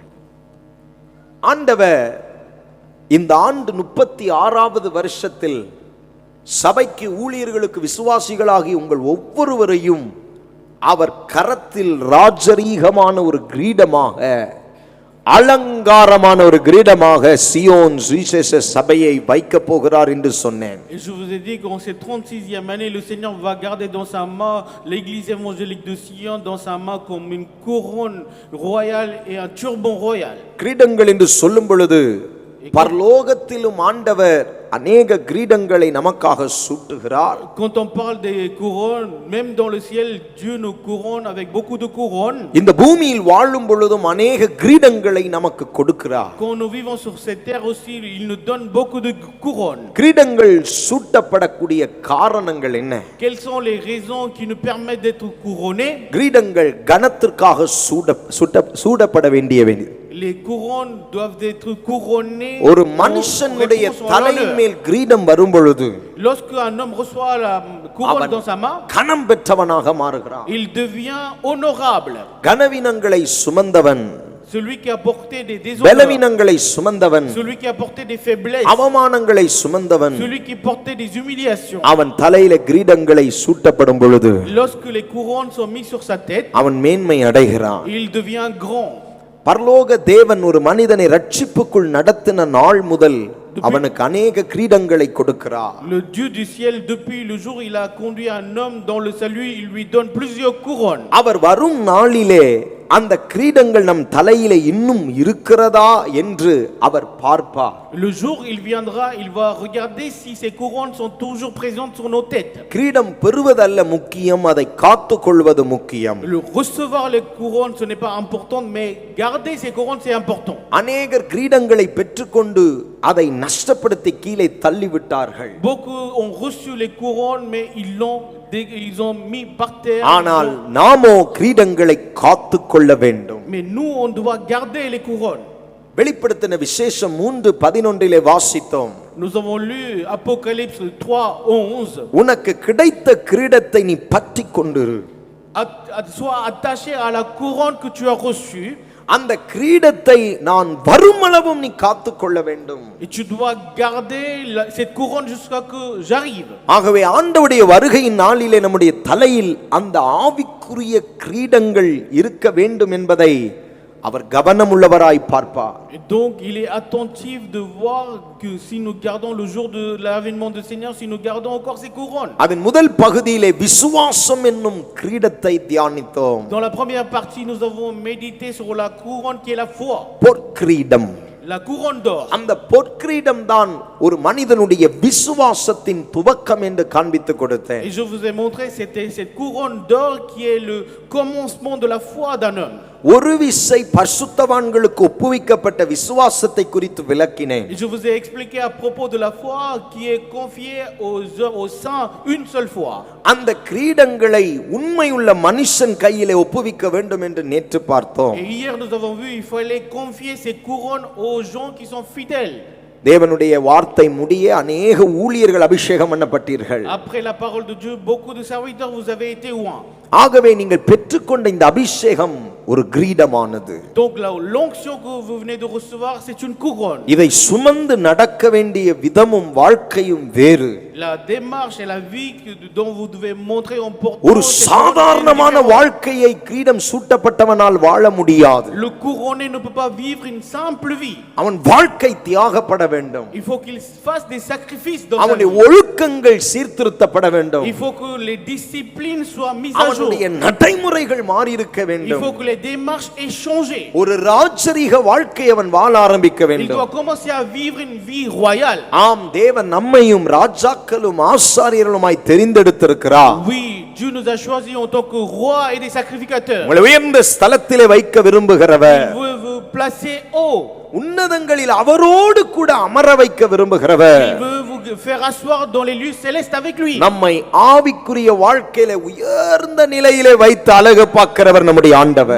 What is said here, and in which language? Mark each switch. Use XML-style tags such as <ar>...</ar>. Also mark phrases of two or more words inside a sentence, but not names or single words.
<ta>ஆண்டவர் இந்த ஆண்டு 36வது வருஷத்தில் சபைக்கு ஊழியர்களுக்கு விசுவாசிகளாகி உங்கள் ஒவ்வொருவரையும் அவர் கரத்தில் ராஜரீகமான ஒரு கிரீடமாக அலங்காரமான ஒரு கிரீடமாக சியோன் சுவிசேஷ சபையை வைக்க போகிறார் என்று சொன்னேன்.</ta> <fr>Et je vous ai dit qu'en cette 36e année le Seigneur va garder dans sa main l'église évangélique de Sion dans sa main comme une couronne royale et un turban royal.</fr> <ta>கிரீடங்கள் என்று சொல்லும் பொழுது பரலோகத்திலும் ஆண்டவர் அநேக கிரீடங்களை நமக்காக சூட்டுகிறார்.</ta> <fr>Quand on parle des couronnes, même dans le ciel, Dieu nous couronne avec beaucoup de couronnes.</fr> <ta>இந்த பூமியில் வாழும் பொழுதும் அநேக கிரீடங்களை நமக்கு கொடுக்கிறார்.</ta> <fr>Quand nous vivons sur cette terre aussi, il nous donne beaucoup de couronnes.</fr> <ta>கிரீடங்கள் சூட்டப்படக்கூடிய காரணங்கள் என்ன?</ta> <fr>Quelles sont les raisons qui nous permettent d'être couronnés?</fr> <ta>கிரீடங்கள் கனத்திற்காக சூடப்பட வேண்டியவை.</ta> <fr>Les couronnes doivent être couronnées.</fr> <ta>ஒரு மனுஷனுடைய தலையின் மேல் கிரீடம் வரும் பொழுது</ta> <fr>lorsque un homme reçoit la couronne dans sa main,</fr> <ta>கனம் பெற்றவனாக மாறுகிறான்.</ta> <fr>il devient honorable.</fr> <ta>கனவினங்களை சுமந்தவன்</ta> <fr>celui qui a porté des déshonneurs,</fr> <ta>பலவீனங்களை சுமந்தவன்,</ta> <fr>celui qui a porté des faiblesses,</fr> <ta>அவமானங்களை சுமந்தவன்,</ta> <fr>celui qui portait des humiliations.</fr> <ta>அவன் தலையில கிரீடங்களை சூட்டப்படும் பொழுது</ta> <fr>Lorsque les couronnes sont mises sur sa tête,</fr> <ta>அவன் மேன்மை அடைகிறான்.</ta> <fr>il devient grand.</fr> <ta>பரலோக தேவன் ஒரு மனிதனை ரட்சிப்புக்குள் நடத்தின நாள் முதல் அவனுக்கு அநேக கிரீடங்களை கொடுக்கிறார்.</ta> <fr>Le Dieu du ciel, depuis le jour où il a conduit un homme dans le salut, il lui donne plusieurs couronnes.</fr> <ta>அவர் வரும் நாளிலே அந்த கிரீடங்கள் நம் தலையிலே இன்னும் இருக்கிறதா என்று அவர் பார்ப்பார்.</ta> <fr>Le jour où il viendra, il va regarder si ces couronnes sont toujours présentes sur nos têtes.</fr> <ta>கிரீடம் பெறுவதல்ல முக்கியம், அதை காத்துக்கொள்வது முக்கியம்.</ta> <fr>Le recevoir les couronnes, ce n'est pas important, mais garder ces couronnes, c'est important.</fr> <ta>அநேகர் கிரீடங்களை பெற்றுக்கொண்டு அதை நஷ்டப்படுத்தி கீழே தள்ளிவிட்டார்கள்.</ta> <fr>Beaucoup ont reçu les couronnes, mais ils ont mis par terre.</fr> <ta>ஆனால் நாமோ கிரீடங்களை காத்துக்கொள்ள வேண்டும்.</ta> <fr>Mais nous, on doit garder les couronnes.</fr> <ta>வெளிப்படுத்தின விசேஷம் 3:11 வாசித்தோம்.</ta> <fr>Nous avons lu Apocalypse 3:11.</fr> <ta>உனக்கு கிடைத்த கிரீடத்தை நீ பற்றிக் கொண்டிரு.</ta> <fr>Sois attaché à la couronne que tu as reçue.</fr> <ta>அந்த கிரீடத்தை நான் வருமளவும் நீ காத்துக்கொள்ள வேண்டும்.</ta> <fr>Et tu dois garder cette couronne jusqu'à que j'arrive.</fr> <ta>ஆகவே ஆண்டவருடைய வருகையின் நாளிலே நம்முடைய தலையில் அந்த ஆவிக்குரிய கிரீடங்கள் இருக்க வேண்டும் என்பதை அவர் கவனமுள்ளவராய் பார்ப்பார்.</ta> <fr>Et donc il est attentif de voir que si nous gardons le jour de l'avènement du Seigneur, si nous gardons encore ces couronnes.</fr> <ta>அதன் முதல் பகுதியிலே விசுவாசம் என்னும் கிரீடத்தை தியானித்தோம்.</ta> <fr>Dans la première partie, nous avons médité sur la couronne qui est la foi.</fr> <ta>பொற்கிரீடம்.</ta> <fr>La couronne d'or.</fr> <ta>அந்த பொற்கிரீடம் தான் ஒரு மனிதனுடைய விசுவாசத்தின் துவக்கம் என்று காண்பித்து கொடுத்தேன்.</ta> <fr>Et je vous ai montré c'était cette couronne d'or qui est le commencement de la foi d'un homme.</fr> <ta>ஒரு விசை பரிசுத்தவான்களுக்கு ஒப்புவிக்கப்பட்ட விசுவாசத்தை குறித்து விளக்கினேன்.</ta> <fr>Et je vous ai expliqué à propos de la foi qui est confiée aux saints une seule fois.</fr> <ta>அந்த கிரீடங்களை உண்மையுள்ள மனுஷன் கையிலே ஒப்புவிக்க வேண்டும் என்று நேற்று பார்த்தோம்.</ta> <fr>Et hier nous avons vu il fallait confier ces couronnes aux gens qui sont fidèles.</fr> <ta>தேவனுடைய வார்த்தை முடிய அநேக ஊழியர்கள் அபிஷேகம் பண்ணப்பட்டீர்கள்.</ta> <fr>Après la parole de Dieu, beaucoup de serviteurs vous avez été oints.</fr> <ta>ஆகவே நீங்கள் பெற்றுக்கொண்ட இந்த அபிஷேகம் ஒரு கிரீடமானது.</ta> <fr>Donc l'onction que vous venez de recevoir, c'est une couronne.</fr> <ta>இதை சுமந்து நடக்க வேண்டிய விதமும் வாழ்க்கையும் வேறு.</ta> <fr>La démarche et la vie dont vous devez montrer en portant</fr> <ta>ஒரு சாதாரணமான வாழ்க்கையை கிரீடம் சூட்டப்பட்டவனால் வாழ முடியாது.</ta> <fr>Le couronné ne peut pas vivre une simple vie.</fr> <ta>அவன் வாழ்க்கை தியாகப்பட வேண்டும்.</ta> <fr>Il faut qu'il fasse des sacrifices dans sa</fr> <ta>அவனுடைய</ta> <fr>vie.</fr> <ta>ஒழுக்கங்கள் சீர்திருத்தப்பட வேண்டும்.</ta> <fr>Il faut que les disciplines soient mises à jour.</fr> <ta>அவனுடைய நடைமுறைகள் மாறி இருக்க</ta> <fr>Il</fr> <ta>வேண்டும்.</ta> <fr>faut que les démarches aient changé.</fr> <ta>ஒரு ராஜரீக வாழ்க்கையை அவன் வாழ ஆரம்பிக்க</ta> <fr>Il</fr> <ta>வேண்டும்.</ta> <fr>doit commencer à vivre une vie royale.</fr> <ta>ஆம், தேவன் நம்மையும் ராஜாக்களும் ஆசாரியர்களுமாய் தெரிந்தெடுத்திருக்கிறார்.</ta> <fr>Oui, Dieu nous a choisis en tant que rois et des sacrificateurs.</fr> <ta>உங்களை உயர்ந்த ஸ்தலத்திலே வைக்க விரும்புகிறவர்,</ta> <fr>Il veut vous placer haut.</fr> <ta>உன்னதங்களில் அவரோடு கூட அமர வைக்க விரும்புகிறவர்,</ta> <fr>Il veut vous faire asseoir dans les lieux célestes avec lui.</fr> <ta>நம்மை ஆவிக்குரிய வாழ்க்கையில உயர்ந்த நிலையிலே வைத்து அழகு பார்க்கிறவர் நம்முடைய ஆண்டவர்.</ta>